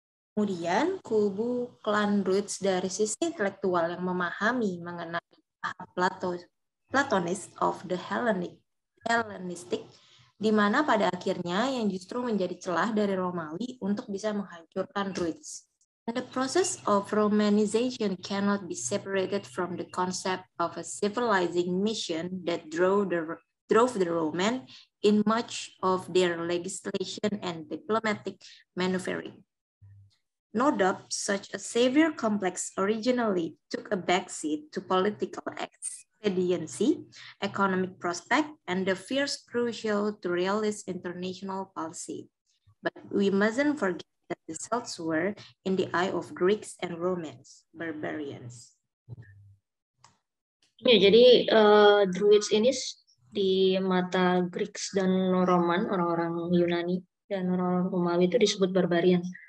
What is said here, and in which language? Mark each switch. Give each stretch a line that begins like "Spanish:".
Indonesian: Kemudian kubu klan Druids dari sisi intelektual yang memahami mengenai
English: Platonis of the Hellenistic,
Indonesian: di mana pada akhirnya yang justru menjadi celah dari Romawi untuk bisa menghancurkan Druids.
English: And the process of Romanization cannot be separated from the concept of a civilizing mission that drove the Roman in much of their legislation and diplomatic maneuvering. No doubt, such a savior complex originally took a backseat to political expediency, economic prospect, and the fears crucial to realist international policy. But we mustn't forget that the Celts were, in the eye of Greeks and Romans, barbarians.
Indonesian: Ya, jadi Druids ini di mata Greeks dan Roman, orang-orang Yunani dan orang-orang Romawi itu disebut barbarian.